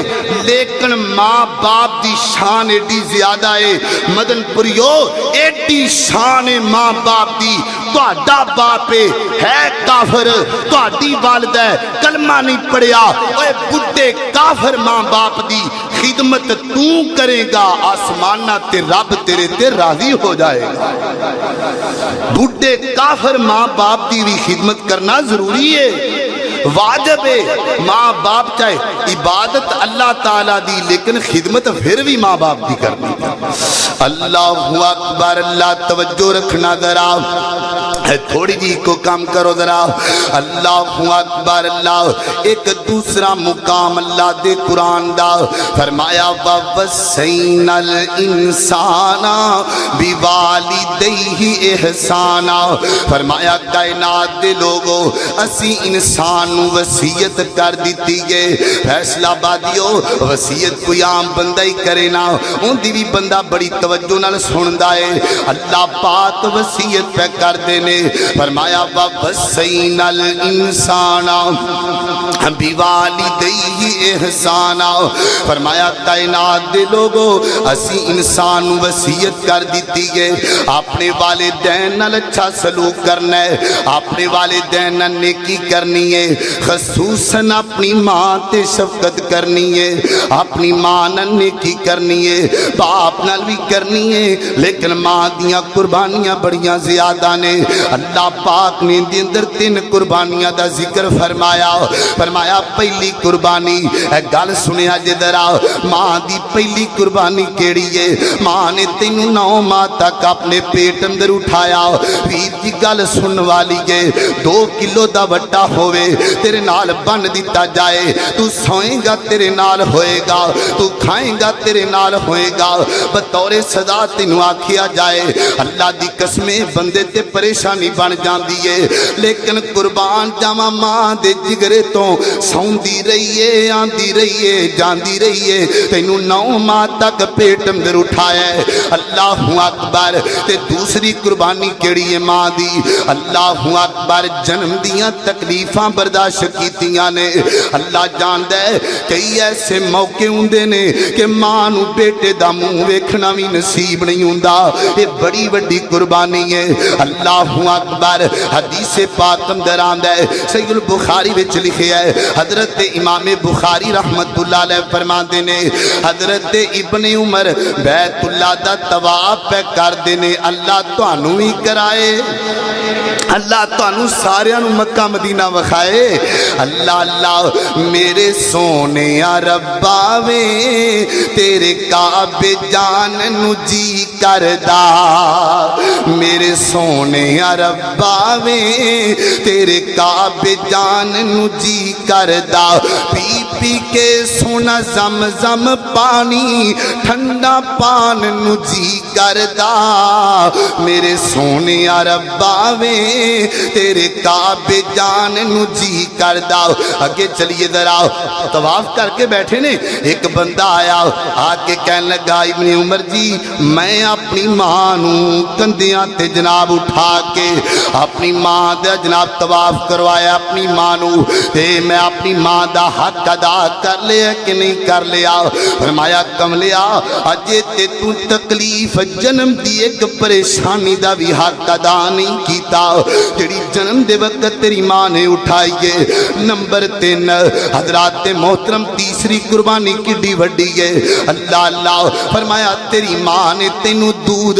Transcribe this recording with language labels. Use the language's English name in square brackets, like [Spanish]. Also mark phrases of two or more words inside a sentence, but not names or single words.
[Punjabi] لیکن ماں باپ دی شان ایڈی زیادہ ہے مدن پریو ایڈی شان ہے ماں باپ دی. تہاڈا باپ ہے کافر تہاڈی والدہ کلمہ نہیں پڑھیا اوے بڈھے کافر ماں باپ دی خدمت تو کرے گا آسمانہ تے رب تیرے تے راضی ہو جائے گا. بڈھے کافر ماں باپ دی بھی خدمت کرنا ضروری ہے واجب ہے. ماں باپ چاہے عبادت اللہ تعالیٰ دی لیکن خدمت پھر بھی ماں باپ دی کرنی. [Arabic] اللہ اکبر. [Punjabi] اللہ توجہ رکھنا ذرا تھوڑی جی کو کام کرو ذرا. [Arabic] اللہ اکبر. [Punjabi] اللہ ایک دوسرا مقام اللہ دے قرآن دا فرمایا [Arabic] وَوَصَّيْنَا الْإِنسَانَ بِوَالِدَيْهِ احسانا. [Punjabi] فرمایا کائنات دے لوگو اسی انسان نو وصیت کر دیتی ہے. فیصلہ بادیو وصیت کوئی عام بندہ ہی کرے نا ان دی بھی بندہ بڑی توجہ نال سندا ہے. اللہ پاک وصیت پہ کر دینے فرمایا [Arabic] وَوَصَّيْنَا الْإِنسَانَ بِوَالِدَيْهِ احسانا. [Punjabi] فرمایا کائنات دے لوگو اسی انسان وصیت کر دیتی ہے اپنے والدین نال اچھا سلوک کرنا ہے اپنے والدین نال نیکی کرنی ہے خصوصاً اپنی ماں تے شفقت کرنی ہے اپنی ماں نال نیکی کرنی ہے باپ نال بھی کرنی ہے لیکن ماں دیاں قربانیاں بڑیاں زیادہ نے. اللہ پاک نے دی اندر 3 قربانیاں دا ذکر فرمایا. فرمایا پہلی قربانی اے گل سنیا جے ذرا ماں دی پہلی قربانی کیڑی ہے؟ ماں نے تینوں 9 ماہ تک اپنے پیٹ اندر اٹھایا. ویر دی گل سن والی ہے 2 کلو دا وٹا ہوئے تیرے نال بن دیتا جائے تو سوئیں گا تیرے نال ہوئے گا تو کھائیں گا تیرے نال ہوئے گا بطور سزا تینوں آکھیا جائے. اللہ دی قسمیں بندے تے پریشانی بن جاندی ہے لیکن قربان جاواں ماں دے جگرے تو سوندی رہیے آندی رہیے جاندی رہیے تینوں 9 ماہ تک پیٹ اندر اٹھایا ہے. [Arabic] اللہ اکبر. [Punjabi] تے دوسری قربانی کیڑی ہے ماں دی؟ [Arabic] اللہ اکبر. [Punjabi] جنم دیاں تکلیفاں برداشت کیتیاں نے. اللہ جاندا ہے کئی ایسے موقع ہوندے نے کہ ماں نو بیٹے دا منہ ویکھنا بھی نصیب نہیں ہوندا. یہ بڑی وڈی قربانی ہے. [Arabic] اللہ اکبر. [Punjabi] حدیث پاک اندر آندا ہے صحیح البخاری وچ لکھیا ہے حضرت امام بخاری [Arabic] رحمت اللہ علیہ [Punjabi] فرماندے نے حضرت ابن عمر بیت اللہ دا طواف پہ کر دینے اللہ تانوں ہی کرائے اللہ تانوں ساریاں نوں مکہ مدینہ وکھائے اللہ اللہ میرے سونے ربا وے تیرے کعبے جان نو جی کردا میرے سونے ربا وے تیرے کعبے جان نو جی کردا پی پی کے سونا زمزم پانی ٹھنڈا پان نو جی کردا میرے سونے ربا وے تیرے کعبے جان نو جی کردا اگے چلیے ذرا طواف کر کے بیٹھے نے ایک بندہ آیا آ کے کہنے لگا ابن عمر جی میں اپنی ماں نو کندیاں تے جناب اٹھا کے اپنی ماں دا جناب طواف کروایا اپنی ماں نو تے میں اپنی ماں دا حق ادا کر لیا کہ نہیں کر لیا فرمایا کملیا اجے تے تو تکلیف جنم دی ایک پریشانی دا بھی حق ادا نہیں کیتا جڑی جنم دے وقت تیری ماں نے اٹھائیے نمبر 3 حضرات محترم تیسری قربانی کڈی وڈی ہے اللہ اللہ فرمایا تیری ماں نے تینوں دودھ